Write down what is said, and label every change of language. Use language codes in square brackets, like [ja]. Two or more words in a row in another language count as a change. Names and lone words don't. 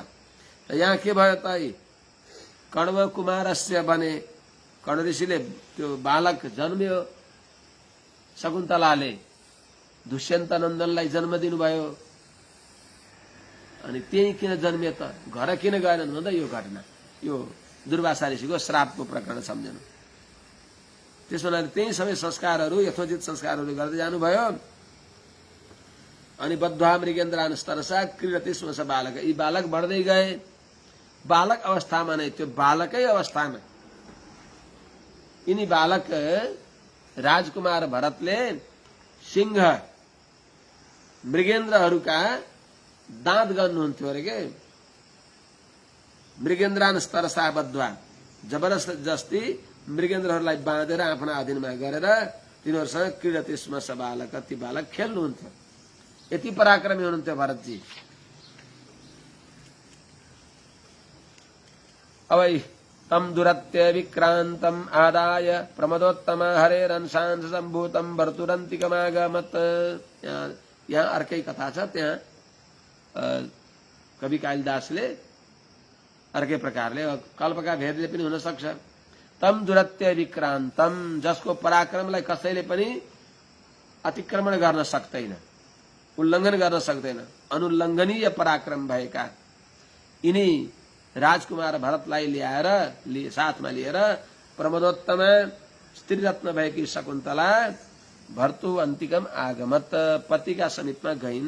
[ne] र यहाँ के भयो त, कण्व [sa] कुमारस्य बने, [ne] कर्ण ऋषिले त्यो बालक जन्मियो, शकुन्तलाले दुष्यन्त नन्दनलाई जन्म दिनुभयो। अनि त्यही किन जन्मियो त, घर किन गएनन् भन्दा यो घटना, यो दुर्वासा ऋषिको श्रापको प्रकरण सम्झनु। त्यसो हुनाले त्यही सबै संस्कारहरू, यथोचित संस्कारहरू गर्दै जानुभयो। अनि [sa] बद्ध्वा मृगेन्द्रान स्तरसा क्रीडति स्मस बालक, [ne] यी बालक बढ्दै गए। बालक अवस्थामा नै, त्यो बालकै अवस्थामा यिनी बालक राजकुमार भरतले सिंह मृगेन्द्रहरूका दाँत गर्नुहुन्थ्यो अरे के। [sa] मृगेन्द्रान स्तरसा बद्ध्वा, [ne] जबरजस्ती मृगेन्द्रहरूलाई बाँधेर आफ्ना अधीनमा गरेर तिनीहरूसँग [sa] क्रीडति स्मस बालक, [ne] ती बालक खेल्नुहुन्थ्यो। यति पराक्रमी हुनुहुन्थ्यो भरतजी। [sa] अब तम दुरत्य विक्रान्तम आदाय प्रमदोत्तम हरेरंशांश सम्भूतम भर्तुरन्तिकमागमत। [ne] यहाँ अर्कै कथा छ। त्यहाँ कवि कालिदासले अर्कै प्रकारले, कल्पका भेदले पनि हुन सक्छ। [sa] तम दुरत्य विक्रान्तम, [ne] जसको पराक्रमलाई कसैले पनि अतिक्रमण गर्न सक्दैन, उल्लङ्घन गर्न सक्दैन, अनुल्लङ्घनीय पराक्रम भएका यिनी राजकुमार भरतलाई ल्याएर साथमा लिएर प्रमदोत्तम स्त्रीरत्न भएकी शकुन्तला [sa] भर्तु अन्तिकम आगमत, [ne] पतिका समीपमा गइन्।